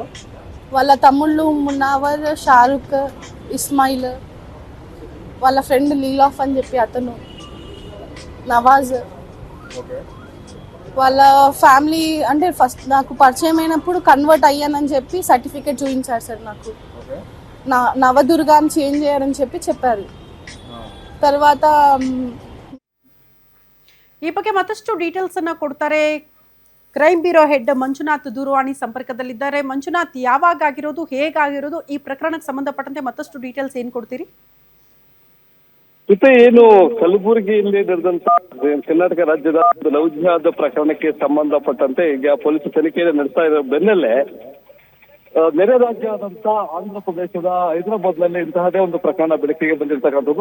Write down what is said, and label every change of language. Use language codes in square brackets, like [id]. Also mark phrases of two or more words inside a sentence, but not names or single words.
[te] వాళ్ళ తమ్ముళ్ళు మున్నావర్, షారుఖ్, ఇస్మాయిల్, వాళ్ళ ఫ్రెండ్ లీలాఫ్ అని చెప్పి అతను, నవాజ్. వాళ్ళ ఫ్యామిలీ అంటే ఫస్ట్ నాకు పరిచయం అయినప్పుడు కన్వర్ట్ అయ్యానని చెప్పి సర్టిఫికేట్ చూపించారు సార్ నాకు. నవదుర్గా అని చేంజ్ చేయాలని చెప్పారు. తర్వాత [kn] ಈ ಬಗ್ಗೆ ಮತ್ತಷ್ಟು ಡೀಟೇಲ್ಸ್ ಅನ್ನ ಕೊಡ್ತಾರೆ [en] crime bureau head [kn] ಮಂಜುನಾಥ್ ದೂರವಾಣಿ ಸಂಪರ್ಕದಲ್ಲಿದ್ದಾರೆ. ಮಂಜುನಾಥ್, ಯಾವಾಗ ಆಗಿರೋದು, ಹೇಗಾಗಿರೋದು, ಈ ಪ್ರಕರಣಕ್ಕೆ ಸಂಬಂಧಪಟ್ಟಂತೆ ಮತ್ತಷ್ಟು ಡೀಟೇಲ್ಸ್ ಏನು ಕೊಡ್ತೀರಿ? ಏನು ಕಲಬುರಗಿಯಲ್ಲಿ ನಡೆದಂತ ಕರ್ನಾಟಕ ರಾಜ್ಯದ [en] love jihad [kn] ಪ್ರಕರಣಕ್ಕೆ ಸಂಬಂಧಪಟ್ಟಂತೆ ಈಗ ಪೊಲೀಸ್ ತನಿಖೆಯನ್ನು ನಡೆಸ್ತಾ ಇರೋ ಬೆನ್ನಲ್ಲೇ ನೆರೆ ರಾಜ್ಯ ಆದಂತ ಆಂಧ್ರ ಪ್ರದೇಶದ ಹೈದರಾಬಾದ್ ನಲ್ಲಿ ಇಂತಹದೇ ಒಂದು ಪ್ರಕರಣ ಬೆಳಕಿಗೆ ಬಂದಿರ್ತಕ್ಕಂಥದ್ದು.